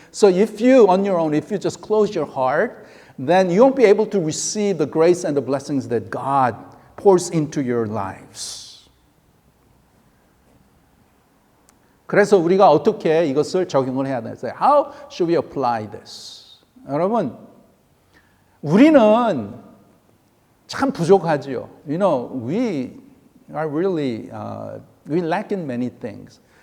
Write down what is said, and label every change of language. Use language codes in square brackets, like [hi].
[en] So if you on your own, if you just close your heart, then you won't be able to receive the grace and the blessings that God pours into your lives. [ko] 그래서 우리가 어떻게 이것을 적용을 해야 되는지, [en] How should we apply this? [ko] 여러분, 우리는 참 부족하지요. [en] We are really, we lack in many things.